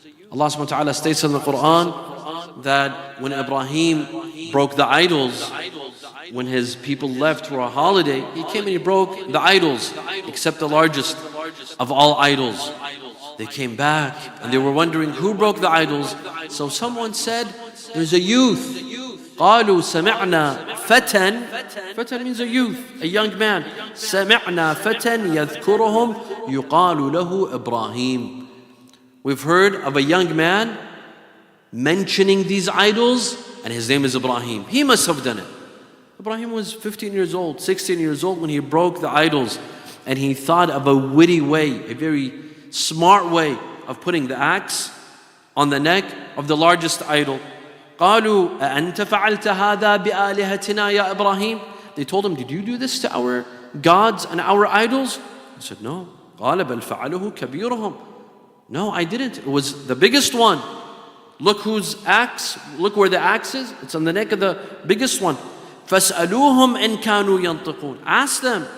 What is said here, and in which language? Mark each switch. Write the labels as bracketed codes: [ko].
[en] Allah subhanahu wa ta'ala states in the Quran that when Ibrahim broke the idols, when his people left for a holiday, he came and he broke the idols, except the largest of all idols. They came back and they were wondering who broke the idols. So someone said, there's a youth. [ar] قالوا سمعنا فتى. [en] فتى means a youth, a young man. [ar] سمعنا فتى يذكرهم يقال له إبراهيم. [en] We've heard of a young man mentioning these idols, and his name is Ibrahim. He must have done it. Ibrahim was 15 years old, 16 years old when he broke the idols, and he thought of a witty way, a very smart way of putting the axe on the neck of the largest idol. [ar] قالوا أأنت فعلت هذا بآلهتنا يا إبراهيم? [en] They told him, did you do this to our gods and our idols? He said, no. [ar] قال بل فعله كبيرهم. [en] No, I didn't. It was the biggest one. Look whose axe, look where the axe is. It's on the neck of the biggest one. [ar] فَاسْأَلُوهُمْ إِن كَانُوا يَنْطِقُونَ. [en] Ask them.